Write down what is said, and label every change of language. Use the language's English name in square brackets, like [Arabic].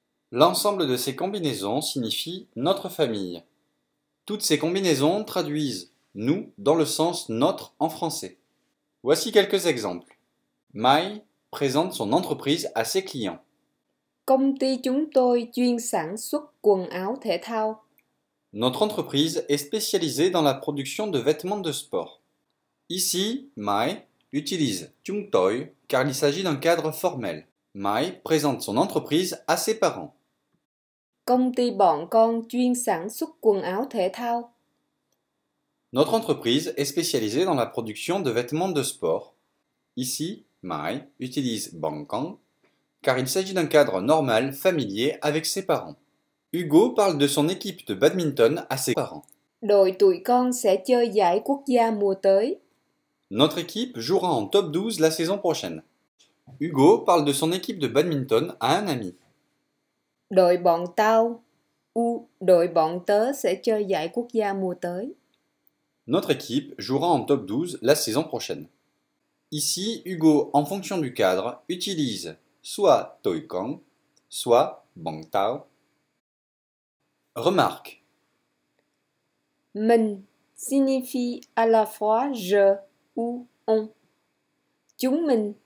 [French] L'ensemble de ces combinaisons signifie notre famille. Toutes ces combinaisons traduisent nous dans le sens notre en français. Voici quelques exemples. Mai présente son entreprise à ses clients. [Vietnamese] Công ty chúng tôi chuyên sản xuất quần áo thể thao. [French] Notre entreprise est spécialisée dans la production de vêtements de sport. Ici, Mai utilise chúng tôi car il s'agit d'un cadre formel. Mai présente son entreprise à ses parents. [Vietnamese] Công ty bọn con chuyên sản xuất quần áo thể thao. [French] Notre entreprise est spécialisée dans la production de vêtements de sport. Ici, Mai utilise bangkang car il s'agit d'un cadre normal familier avec ses parents. Hugo parle de son équipe de badminton à ses parents. [Vietnamese] Đội tụi con sẽ chơi giải quốc gia mùa tới. [French] Notre équipe jouera en top 12 la saison prochaine. Hugo parle de son équipe de badminton à un ami. [Vietnamese] Đội bọn tao, đội bọn tớ sẽ chơi giải quốc gia mùa tới. [French] Notre équipe jouera en top 12 la saison prochaine. Ici, Hugo, en fonction du cadre, utilise soit tôi con, soit bang tao. Remarque. Mình signifie à la fois je ou on. Chúng mình